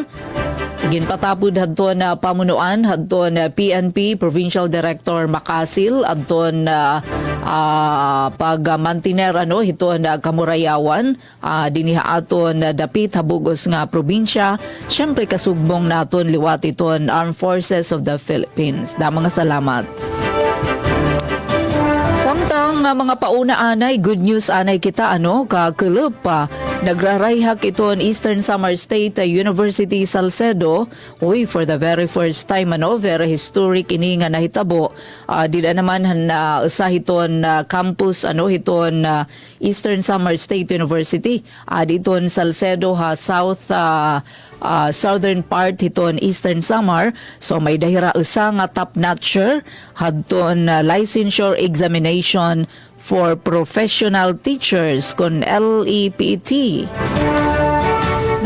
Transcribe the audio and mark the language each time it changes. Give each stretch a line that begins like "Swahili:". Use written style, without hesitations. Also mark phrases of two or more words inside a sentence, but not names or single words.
Waray: Ginpatapod hadto na pamunuan hadto na PNP Provincial Director Makasil adton pagmantiner hito na Kamurayawan diniha aton dapit habugos nga probinsya syempre kasugbong naton liwat iton Armed Forces of the Philippines. Da mga salamat. Samtang mga pauna anay,
English: good news
Waray: anay kita kakulop pa. Nagrarayhak iton Eastern Samar State University Salcedo. Uy,
English: for the very first time very historic
Waray: ini nga nahitabo. Dila naman usahiton campus hiton Eastern Samar State University. Diton Salcedo south southern part hiton Eastern Samar. So may dahira usa nga top-notcher hadton
English: licensure examination for professional teachers
Waray: kon LEPT.